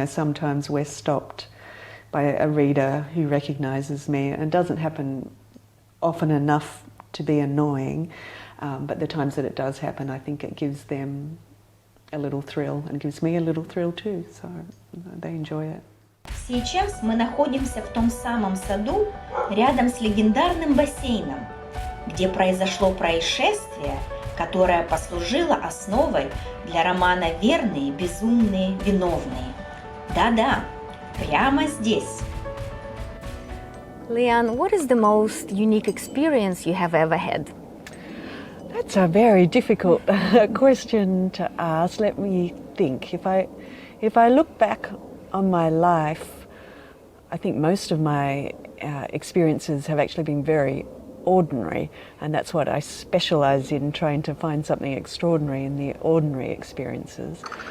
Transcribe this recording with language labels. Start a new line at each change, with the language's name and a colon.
English: Sometimes we're stopped by a reader who recognises me, and it doesn't happen often enough to be annoying, but the times that it does happen, I think it gives them a little thrill and gives me a little thrill too, so they enjoy it.
Russian: Сейчас мы находимся в том самом саду рядом с легендарным бассейном, где произошло происшествие, которое послужило основой для романа «Верные, безумные, виновные». Да-да, прямо здесь.
English: Liane, what is the most unique experience you have ever had? That's a very difficult question to ask. Let me think. If I look back on my life, I think most of my experiences have actually been very ordinary, and that's what I specialise in, trying to find something extraordinary in the ordinary experiences.